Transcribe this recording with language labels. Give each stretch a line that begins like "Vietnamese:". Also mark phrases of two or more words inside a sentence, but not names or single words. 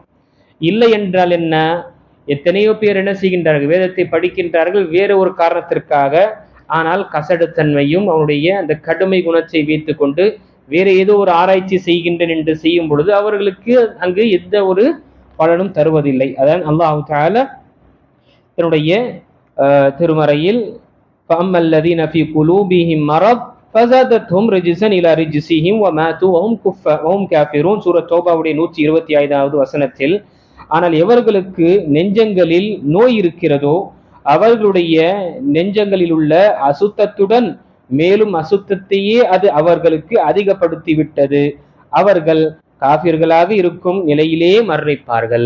Tamil: இல்லை என்றால் என்ன, எத்தனையோ பேர் என்ன செய்கின்றார்கள், வேதத்தை படிக்கின்றார்கள் வேற ஒரு காரணத்திற்காக, ஆனால் கசடுத்தன்மையும் அவனுடைய அந்த கடுமை குணத்தை வைத்துக் கொண்டு வேற ஏதோ ஒரு ஆராய்ச்சி செய்கின்றேன் என்று செய்யும் பொழுது அவர்களுக்கு அங்கு எந்த ஒரு பலனும் தருவதில்லை. அதான் அல்லாஹ் தஆலா தன்னுடைய திருமறையில்
Arabic: فَأَمَّا الَّذِينَ فِي قُلُوبِهِمْ مَرَضٌ فَزَادَتْهُمْ رِجْسًا إِلَى رِجْسِهِمْ وَمَاتُوا وَهُمْ كَافِرُونَ
Tamil: சூரா தௌபாவுடைய 125வது வசனத்தில், ஆனால் எவர்களுக்கு நெஞ்சங்களில் நோய் இருக்கிறதோ அவர்களுடைய நெஞ்சங்களில் உள்ள அசுத்தத்துடன் மேலும் அசுத்தத்தையே அது அவர்களுக்கு அதிகப்படுத்தி விட்டது, அவர்கள் காஃபிர்களாக இருக்கும் நிலையிலே மரணிப்பார்கள்.